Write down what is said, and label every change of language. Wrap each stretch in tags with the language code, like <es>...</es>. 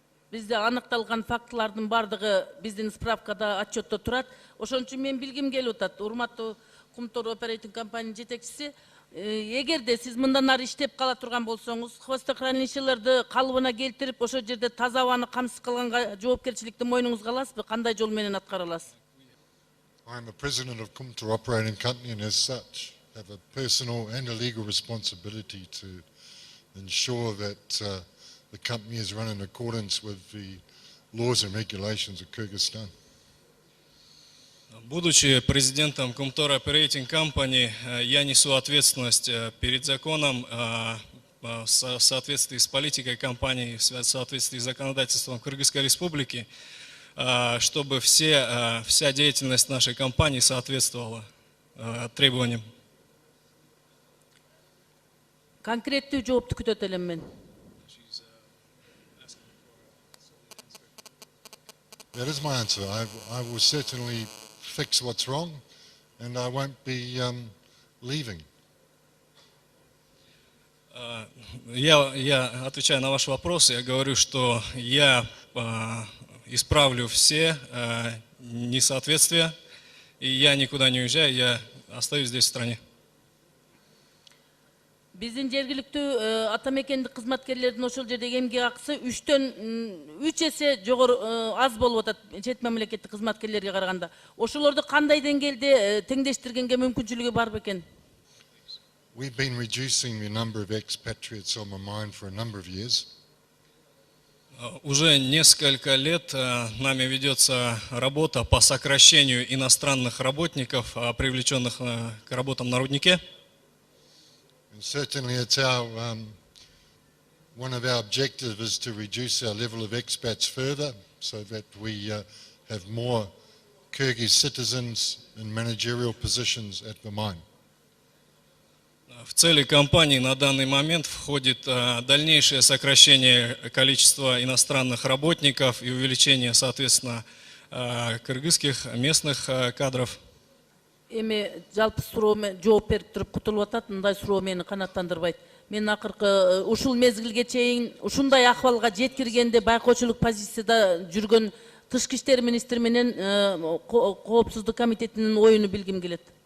<ky>Бизде аныкталган фактылардын бардыгы биздин справкада, отчетто турат. Ошон үчүн мен билгим келип атат. Урматтуу Кумтөр Оперейтинг компаниянын жетекчиси, эгерде сиз мындан ары иштеп кала турган болсоңуз, хвостохранилищелерди калыбына келтирип, ошол жерде таза абаны камсыз кылганга жоопкерчиликти мойнуңузга аласызбы? Кандай жол менен аткара аласыз?</ky> <en>I'm a president of Kumtor Operating Company and as such have a personal and a legal responsibility to ensure that the company is run in accordance with the laws and regulations of Kyrgyzstan.</en> <ru>Будучи президентом Кумтор Operating Company, я несу ответственность перед законом в соответствии с политикой компании, в соответствии с законодательством Кыргызской Республики, чтобы вся деятельность нашей компании соответствовала требованиям.</ru> <ky>Конкреттүү жоопту күтөт элем мен.</ky> <en>That is my answer. I will certainly fix what's wrong and I won't be leaving.</en> <ru>Я отвечаю на ваш вопрос, я говорю, что я исправлю все несоответствия, и я никуда не уезжаю, я остаюсь здесь в стране.</ru> <ky>Биздин жергиликтүү ата мекендик кызматкерлердин ошол жердеги эмгек акысы 3 эсе жогору аз болуп атат чет мамлекеттик кызматкерлерге караганда. Ошолорду кандай деңгээлде теңдештиргенге мүмкүнчүлүгү бар бекен?</ky> <en>We've been reducing the number of expatriates on my mine for a number of years.</en> <ru>Уже несколько лет нами ведется работа по сокращению иностранных работников, привлеченных к работам на руднике.</ru> <en>And certainly it's our, one of our objectives is to reduce our level of expats further so that we have more Kyrgyz citizens in managerial positions at the mine.</en> <ru>В цели кампании на данный момент входит дальнейшее сокращение количества иностранных работников и увеличение, соответственно, кыргызских местных кадров.</ru> <ky>Эми жалпы сурооме жооп берип туруп кутулуп атат, мындай суроо мени канааттандырбайт. Мен акыркы ушул мезгилге чейин ушундай акыбалга жеткиргенде байкоочулук позицияда жүргөн Тышкы иштер министри менен Коопсуздук комитетинин оюну билгим келет.</ky>